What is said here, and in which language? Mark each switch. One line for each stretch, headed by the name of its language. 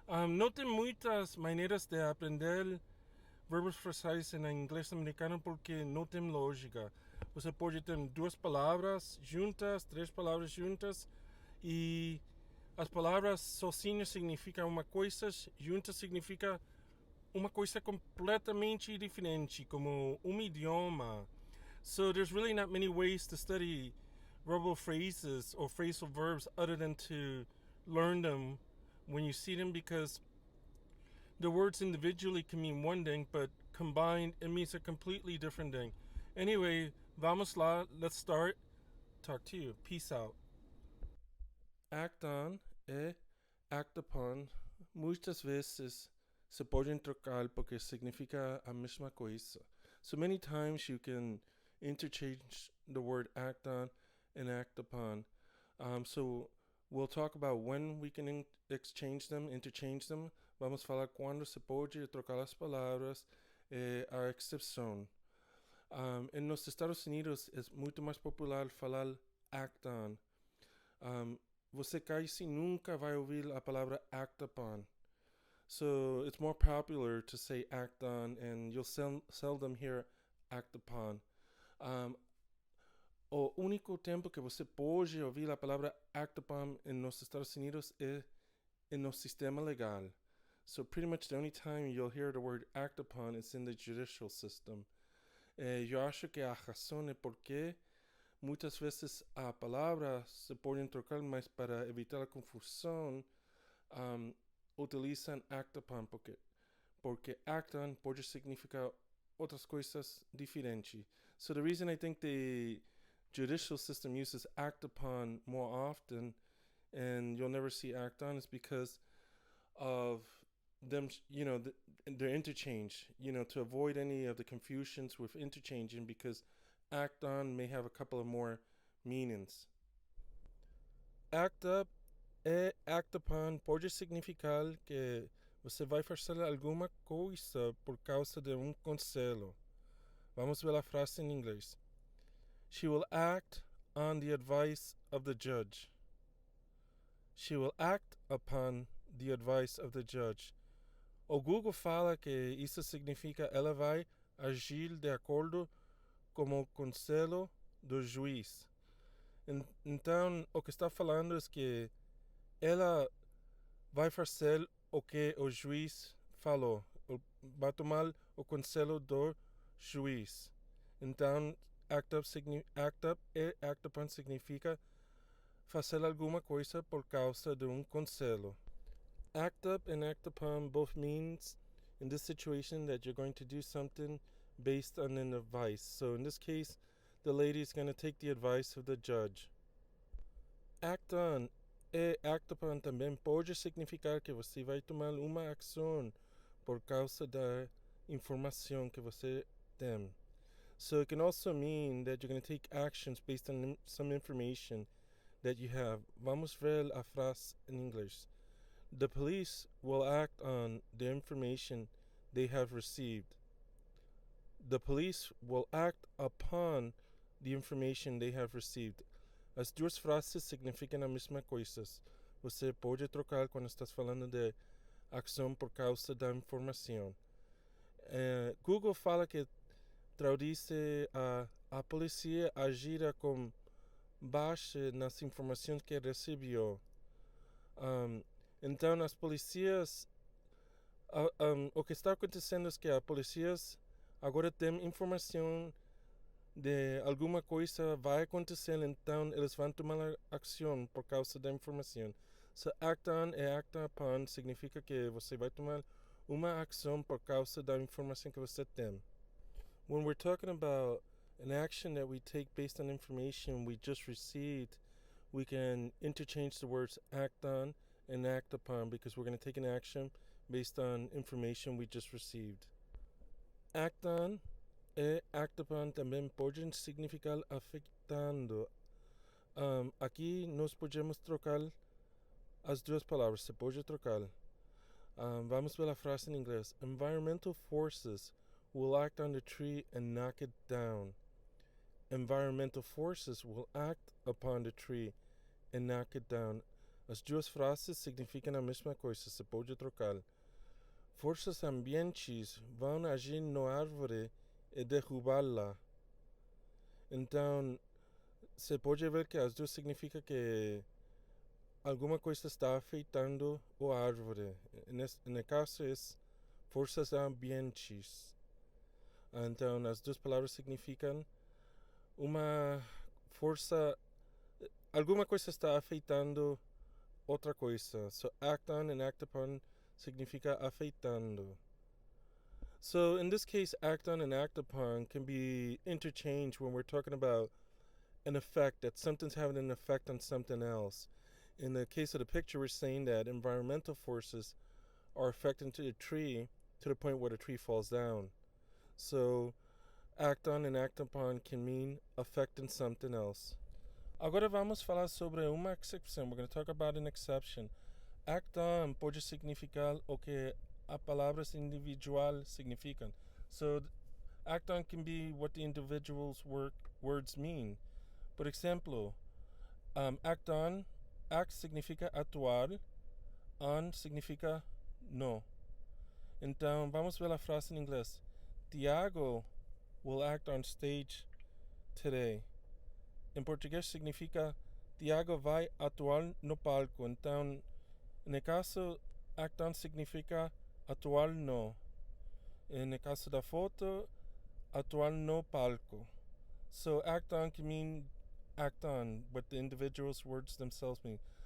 Portuguese: Não tem muitas maneiras de aprender verbos frasais em inglês americano porque não tem lógica. Você pode ter duas palavras juntas, três palavras juntas e as palavras sozinhas significam uma coisa, juntas significa uma coisa completamente diferente, como um idioma.
English: So there's really not many ways to study verbal phrases or phrasal verbs other than to learn them when you see them, because the words individually can mean one thing, but combined it means a completely different thing. Anyway,
Portuguese: vamos lá,
English: let's start. Talk to you. Peace out.
Portuguese: Act on e act upon muitas vezes se podem trocar porque significa a mesma coisa.
English: So many times you can interchange the word act on and act upon. So we'll talk about when we can exchange them, interchange them.
Portuguese: Vamos falar quando se pode trocar as palavras, a excepção.
Spanish: En los Estados Unidos es
Portuguese: muito mais popular falar act on. Você quase nunca vai ouvir a palavra act upon.
English: So it's more popular to say act on, and you'll seldom hear act upon.
Portuguese: O único tempo que você pode ouvir a palavra act upon em nos Estados Unidos é em no sistema legal.
English: So pretty much the only time you'll hear the word act upon is in the judicial system.
Portuguese: Eu acho que a razão é porque muitas vezes a palavra se pode trocar, mas para evitar a confusão, utilizam act upon porque act on pode significar outras coisas diferentes.
English: So the reason I think the judicial system uses act upon more often and you'll never see act on is because of them, their interchange, to avoid any of the confusions with interchanging, because act on may have a couple of more meanings.
Portuguese: Act up e act upon pode significar que você vai fazer alguma coisa por causa de conselho. Vamos ver a frase em inglês.
English: She will act on the advice of the judge. She will act upon the advice of the judge.
Portuguese: O Google fala que isso significa ela vai agir de acordo com o conselho do juiz. Então, o que está falando é que ela vai fazer o que o juiz falou, vai tomar o conselho do juiz. Então, act up e act upon significa fazer alguma coisa por causa de conselho.
English: Act up and act upon both means in this situation that you're going to do something based on an advice. So in this case, the lady is going to take the advice of the judge.
Portuguese: Act on e act upon também pode significar que você vai tomar uma ação por causa da informação que você tem.
English: So it can also mean that you're going to take actions based on some information that you have.
Portuguese: Vamos ver a frase
English: in English. The police will act on the information they have received. The police will act upon the information they have received.
Portuguese: As duas frases significam a mesma coisa. Você pode trocar quando estás falando de ação por causa da informação. Google fala que traduz a polícia agirá com base nas informações que recebeu. Então, as polícias, o que está acontecendo é que as polícias agora têm informação de alguma coisa vai acontecer, então eles vão tomar ação por causa da informação. So, act on e act upon significa que você vai tomar uma ação por causa da informação que você tem.
English: When we're talking about an action that we take based on information we just received, we can interchange the words act on and act upon, because we're going to take an action based on information we just received.
Portuguese: Act on e act upon também podem significar afetando. Aqui nós podemos trocar as duas palavras, se pode trocar. Vamos ver a frase em inglês. Environmental forces will act on the tree and knock it down. Environmental forces will act upon the tree and knock it down. As duas frases significam a mesma coisa, se pode trocar. Forças ambientes vão agir na árvore e derrubá-la. Então, se pode ver que as duas significam que alguma coisa está afetando a árvore. No caso, é forças ambientes. Então, as duas palavras significam uma força. Alguma coisa está afetando outra coisa.
English: So, act on and act upon
Portuguese: significa afetando.
English: So, in this case, act on and act upon can be interchanged when we're talking about an effect, that something's having an effect on something else. In the case of the picture, we're saying that environmental forces are affecting to the tree to the point where the tree falls down. So, act on and act upon can mean affecting something else.
Portuguese: Agora vamos falar sobre uma excepção.
English: We're going to talk about an exception.
Portuguese: Act on pode significar o que a palavras individual significam.
English: So, act on can be what the individual's words mean.
Portuguese: Por exemplo, act on, act significa atuar, on significa no. Então, vamos ver a frase em inglês.
English: Tiago will act on stage today.
Portuguese: Em português significa Tiago vai atuar no palco. Então, no caso, act on significa atuar no. E no caso da foto, atuar no palco.
English: So, act on can mean act on, what the individual's words themselves mean.